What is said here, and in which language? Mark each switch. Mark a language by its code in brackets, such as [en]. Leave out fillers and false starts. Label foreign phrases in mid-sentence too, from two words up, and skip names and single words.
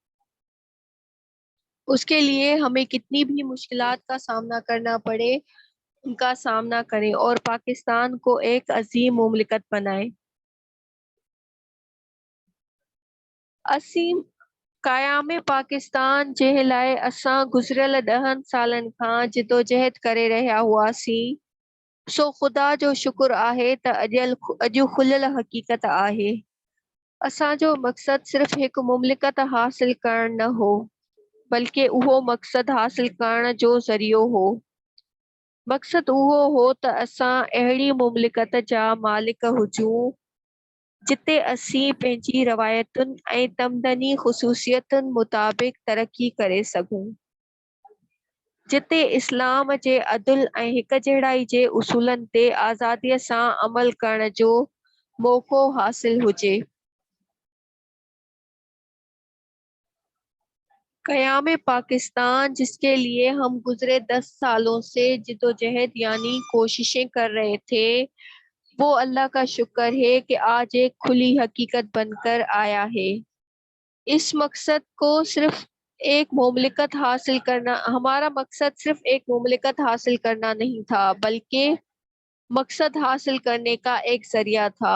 [ur] اس کے لیے ہمیں کتنی بھی مشکلات کا سامنا کرنا پڑے ان کا سامنا کریں اور پاکستان کو ایک عظیم مملکت بنائیں۔ [sd] اسیم قیام پاکستان جے لائے اساں گزریل 10 سالن کھان جدوجہد کرے رہیا ہواسیں، سو خدا جو شکر آهي ته اڄ کلل حقیقت آهي۔ اسان جو مقصد صرف ایک مملکت حاصل کرن نہ ہو، بلکہ اهو مقصد حاصل کرن جو ذریعو ہو۔ مقصد اهو ہو ته اسان اهڙي مملکت جا مالڪ هجون جتي اسين پنهنجي روایتن ۽ تمدني خصوصيتن مطابق ترقي ڪري سگهون، جتي اسلام جي عدل ۽ هڪجهڙائي جي اصولن تي آزاديءَ سان عمل ڪرڻ جو موقعو حاصل هجي۔ [ur] قیام پاکستان جس کے لیے ہم گزرے 10 سالوں سے جدوجہد یعنی کوششیں کر رہے تھے، وہ اللہ کا شکر ہے کہ آج ایک کھلی حقیقت بن کر آیا ہے۔ اس مقصد کو صرف ایک مملکت حاصل کرنا، ہمارا مقصد صرف ایک مملکت حاصل کرنا نہیں تھا، بلکہ مقصد حاصل کرنے کا ایک ذریعہ تھا۔